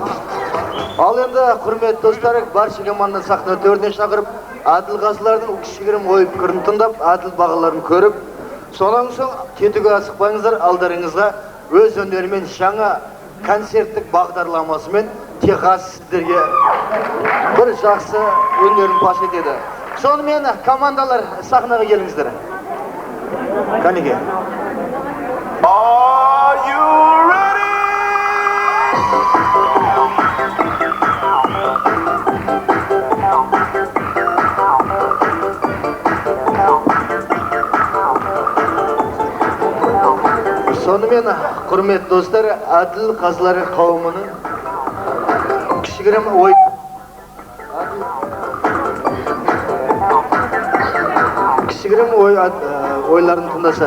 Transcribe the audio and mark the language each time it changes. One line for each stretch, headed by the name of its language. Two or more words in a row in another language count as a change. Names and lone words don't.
Kazakh: Ал енді құрметті достар, барша команда сахна төріне шақырып, әділ қазылардың кішігірім ой пікірін тыңдап, әділ бағаларын көріп, сонан соң кетуге асықпаңыздар, алдарыңызға өз өнерімен жаңа концерттік бағдарламасымен Техас сіздерге бір жақсы өнерін паш етеді. Сонымен командалар сахнаға келіңіздер. Кәнеге.
English: Are you ready?
Kazakh: Сонымен, құрметті достар, әділ қазылары қауымының кішігірім ойларын тыңдасақ.